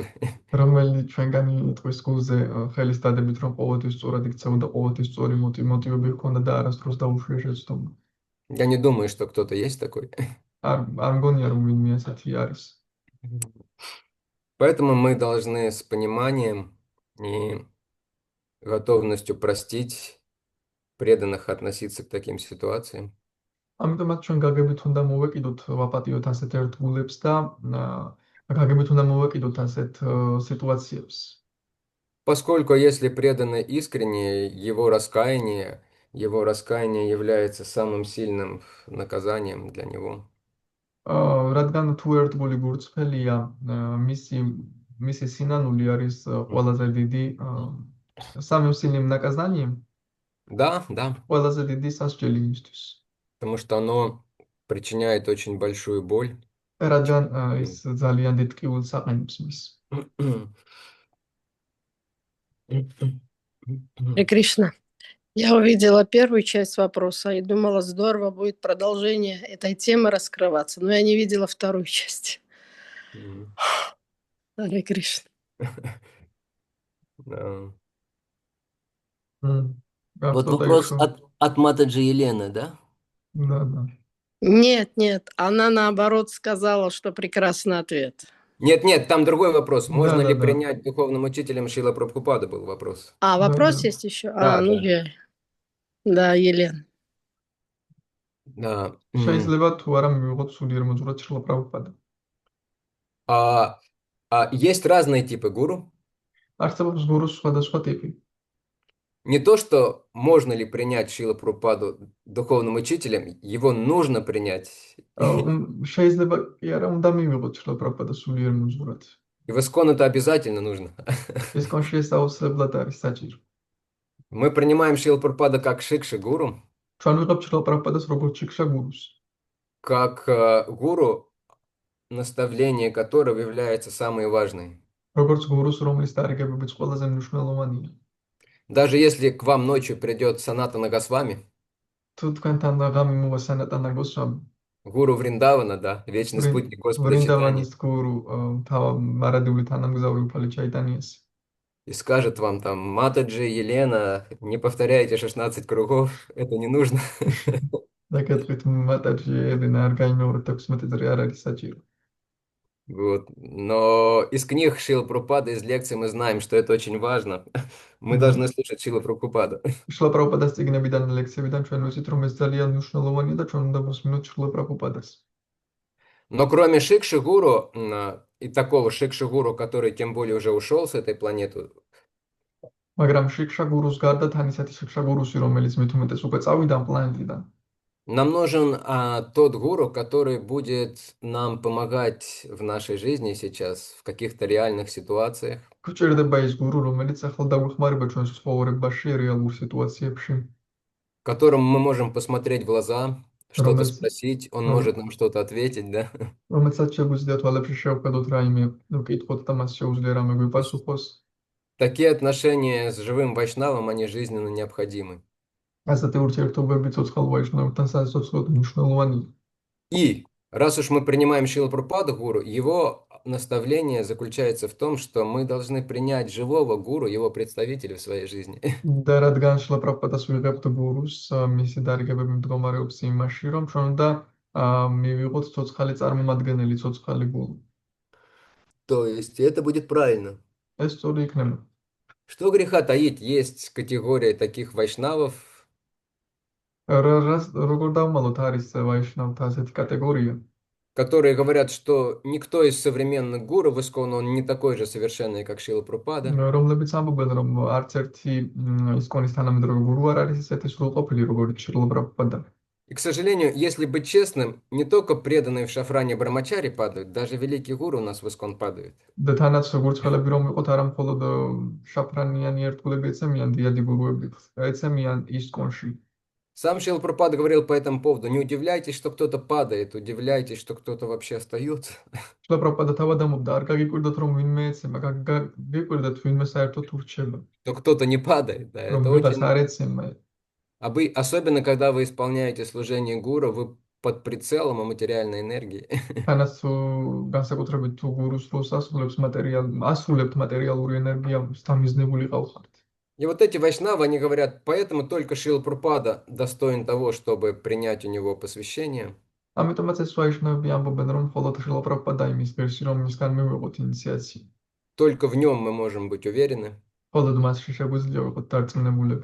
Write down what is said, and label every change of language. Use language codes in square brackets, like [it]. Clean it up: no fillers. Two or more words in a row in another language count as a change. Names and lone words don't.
[ka] რომელი ჩვენგანი იტყვის გულზე ხელის დადებით, რომ ყოველთვის სწორად იქცევა და ყოველთვის სწორი მოტივები ჰქონდა და არასდროს დაუშვია შეცდომა. [ru] Я не думаю, что кто-то есть такой. [ka] არ მგონია რომ ვინმე ასეთი არის. [ru] Поэтому мы должны с пониманием и готовностью простить преданных относиться к таким ситуациям. [ka] ამიტომაც ჩვენ გაგებით უნდა მოვეკიდოთ ვაპატიოთ ასეთ ერთგულებს და გაგებით უნდა მოვეკიდოთ ასეთ სიტუაციებს. [ru] Поскольку если преданный искренне, его раскаяние является самым сильным наказанием для него. [ka] რადგან თუ ერთგული გურწფელია, მისი სინანული არის ყველაზე დიდი [ru] самым сильным наказанием, Да, [ka] ყველაზე დიდი სასჯელი იმისთვის. [ru] потому что оно причиняет очень большую боль. [ka] რადგან ის ძალიან დიდ ტკივილს აყენებს მის. [ru] Харе Кришна. Я увидела первую часть вопроса и думала, здорово будет продолжение этой темы раскрываться, но я не видела вторую часть. Харе Кришна. Да. Вот вопрос от Матаджи Елены, да? Да. Нет, она наоборот сказала, что прекрасный ответ. Нет, там другой вопрос. Можно ли Да. принять духовным учителем Шрила Прабхупада, был вопрос. А, вопрос Да. есть еще? Да, Ну да. я. Да, Елена. Да. [ka] შეიძლება თუ არა მივიღოთ სულიერ მოძღვრად შრილა პრაბჰუპადა. [ru] Есть разные типы гуру. [ka] არსებობს გურუს სხვადასხვა ტიპი. [ru] Не то, что можно ли принять Шрила Прабхупаду духовным учителем, его нужно принять. [ka] შეიძლება კი არა უნდა მივიღოთ შრილა პრაბჰუპადა სულიერ მოძღვრად. [ru] И в Искон это обязательно нужно. [ka] ისკონში ეს აუცილებლად არის საჭირო. [ru] Мы принимаем Шрила Прабхупада как шикши гуру, [ka] ჩვენ ვიღებთ შრილა პრაბჰუპადას როგორც შიქშა გურუს. [ru] как гуру, наставление которого является самое важное. [ka] როგორც გურუს, რომლის დარიგებებიც ყველაზე მნიშვნელოვანია. [ru] Даже если к вам ночью придет Санатана Госвами, [ka] თუ თქვენთან ღამე მოვა სანატანა გოსვამი, [ru] гуру Вриндавана, да, вечный спутник Господа Чайтаньи, [ka] ვრინდავანის გურუ, მარადიული თანამგზავრი უფალი ჩაიტანიას. [ru] и скажет вам там: Матаджи, Елена, не повторяйте 16 кругов, это не нужно. [ka] და კეთვით მატაჯი ელენა არ გაიმეორეთ 16 წრი არ არის საჭირო. [ru] Вот. Но из книг Шрила Прабхупады, из лекций мы знаем, что это очень важно. Мы Да. должны слушать Шрила Прабхупаду. [ka] შრილა პრაბჰუპადას წიგნებიდან და ლექციებიდან ჩვენ ვიცით, რომ ეს ძალიან მნიშვნელოვანია და ჩვენ უნდა ვუსმინოთ შრილა პრაბჰუპადას. [ru] Но кроме Шикши Гуру, и такого Шикши Гуру, который тем более уже ушел с этой планеты, [ka] მაგრამ შიქშა გურუს გარდა თან ისეთი შიქშა გურუსი, რომელიც მით უმეტეს უკვე წავიდა ამ პლანეტიდან. [ru] нам нужен тот гуру, который будет нам помогать в нашей жизни сейчас, в каких-то реальных ситуациях, [ka] გვჭირდება ის გურუ, რომელიც ახლა დაგვეხმარება ჩვენს ცხოვრებაში, რეალურ სიტუაციებში, [ru] которому мы можем посмотреть в глаза, что-то Ромес. спросить, он Ром- может нам что-то ответить, да? [ka] რომელსაც შეგვიძლია თვალებში შევხედოთ რაიმე, ვკითხოთ და მას შეუძლია რამე გვიპასუხოს. [ru] Такие отношения с живым вайшнавом, они жизненно необходимы. [ka] ასეთი ურთიერთობები ცოცხალ ვაიშნავებთან სასიცოცხლოდ მნიშვნელოვანია. [ru] И раз уж мы принимаем Шрила Прабхупаду гуру, его наставление заключается в том, что мы должны принять живого гуру, его представителя в своей жизни. [ka] და რადგან შრილა პრაბჰუპადას ვიღებთ გურუს, მისი დარიგებები მდგომარეობს იმაში, რომ ჩვენ უნდა მივიღოთ ცოცხალი წარმომადგენელი, ცოცხალი გურუ. [ru] То есть это будет правильно. [ka] ეს სწორი იქნება. [ru] Что греха таить, есть категория таких вайшнавов, [ka] როგორ დავმალოთ არის ვაიშნავთა ასეთი კატეგორია, [ru] которые говорят, что никто из современных гуру в Искон, он не такой же совершенный, как Шрила Прабхупада. [ka] რომლებიც ამბობენ, რომ არც ერთი ისკონის თანამედროვე გურუ არ არის ისეთი სრულყოფილი, როგორც შრილა პრაბჰუპადა. [ru] И, к сожалению, если быть честным, не только преданные в Шафране Брамачари падают, даже великие гуру у нас в Искон падают. [ka] და თანაც როგორც ხელები რომ იყოთ, არა მხოლოდ შაფრანიანი ერთგულები ეცემიან დიადი გურუები, ეცემიან ისკონში. [ru] Сам Шрила Прабхупада говорил по этому поводу: не удивляйтесь, что кто-то падает, удивляйтесь, что кто-то вообще остается. [ka] შრილა პრაბჰუპადა თავად ამბობდა, არ გაგიკვირდოთ რომ ვინმე ეცემა, გაგიკვირდეთ ვინმე საერთოდ ურჩება, [ru] Что кто-то не падает, да, [ka] რომ [ru] это [ka] ვიღაც [ru] очень... [ka] არ ეცემა. [ru] Особенно, когда вы исполняете служение гуру, вы под прицелом материальной энергии. [ka] თანაც განსაკუთრებით თუ გურუს როლს ასრულებთ მატერიალური ენერგიას დამიზნებული ყავხართ. [ru] И вот эти вайшнавы, они говорят, поэтому только Шрила Прабхупада достоин того, чтобы принять у него посвящение. [ka] ამიტომაც ეს ვაიშნავები ამბობენ, რომ მხოლოდ შრილა პრაბჰუპადა იმის ღირსი, რომ მისგან მივიღოთ ინიციაცია. [ru] Только в нем мы можем быть уверены, [ka] მხოლოდ მასში შეგვიძლია ვიყოთ დარწმუნებულები,